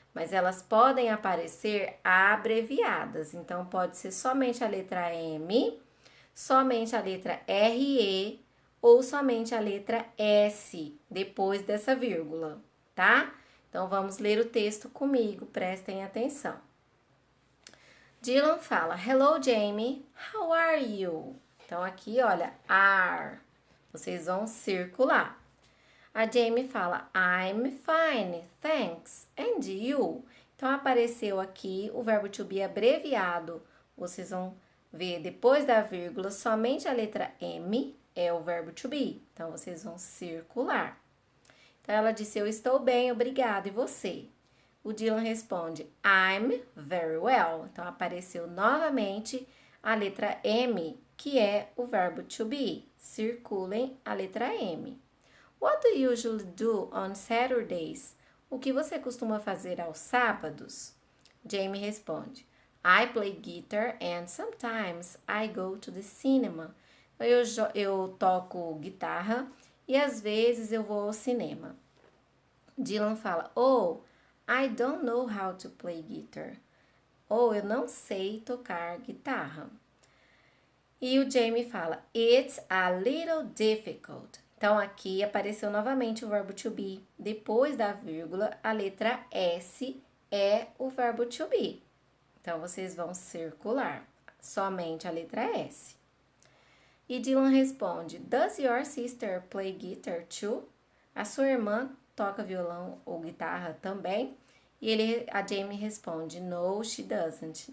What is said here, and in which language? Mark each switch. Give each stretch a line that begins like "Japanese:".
Portuguese: Mas elas podem aparecer abreviadas. Então, pode ser somente a letra M, somente a letra RE ou somente a letra S depois dessa vírgula, tá? Então, vamos ler o texto comigo, prestem atenção.
English: Dylan fala, hello, Jamie, how are you?
Portuguese: Então, aqui, olha, are. Vocês vão circular.
English: A Jamie fala, I'm fine, thanks, and you?
Portuguese: Então, apareceu aqui o verbo to be abreviado. Vocês vão ver depois da vírgula, somente a letra M é o verbo to be. Então, vocês vão circular. Então, ela disse, eu estou bem, obrigada, e você? O Dylan responde,
English: I'm very well.
Portuguese: Então, apareceu novamente a letra M, que é o verbo to be. Circulem a letra M.
English: What do you usually do on Saturdays?
Portuguese: O que você costuma fazer aos sábados?
English: Jamie responde, I play guitar and sometimes I go to the cinema.
Portuguese: Eu toco guitarra e às vezes eu vou ao cinema.
English: Dylan fala, oh, I don't know how to play guitar.
Portuguese: Ou eu não sei tocar guitarra. E o Jamie fala,
English: it's a little difficult.
Portuguese: Então, aqui apareceu novamente o verbo to be. Depois da vírgula, a letra S é o verbo to be. Então, vocês vão circular somente a letra S. E Dylan responde,
English: does your sister play guitar too?
Portuguese: A sua irmã toca violão ou guitarra também? E a Jamie responde,
English: no, she doesn't.